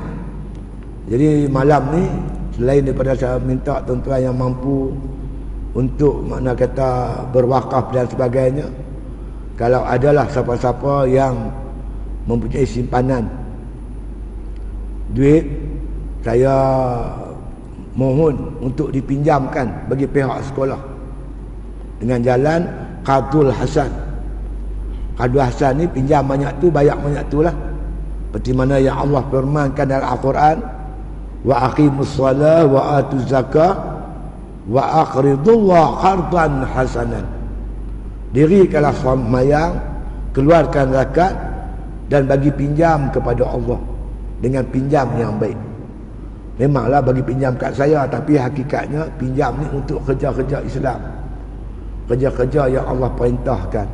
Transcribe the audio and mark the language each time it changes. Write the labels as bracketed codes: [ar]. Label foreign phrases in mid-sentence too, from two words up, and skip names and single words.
[ms] Jadi malam ni, selain daripada saya minta tuan-tuan yang mampu untuk makna kata berwakaf dan sebagainya, kalau adalah siapa-siapa yang mempunyai simpanan duit, saya mohon untuk dipinjamkan bagi pihak sekolah dengan jalan [ar] القرض الحسن. القرض الحسن [ms] ni pinjam banyak tu, bayar banyak tu lah. Seperti mana yang Allah firmankan dalam Al-Quran, [ar] وأقيموا الصلاة وآتوا الزكاة وأقرضوا الله قرضا حسنا. [ms] Dirikanlah sembahyang, keluarkan zakat dan bagi pinjam kepada Allah dengan pinjam yang baik. Memanglah bagi pinjam kat saya, tapi hakikatnya pinjam ni untuk kerja-kerja Islam, kerja-kerja yang Allah perintahkan.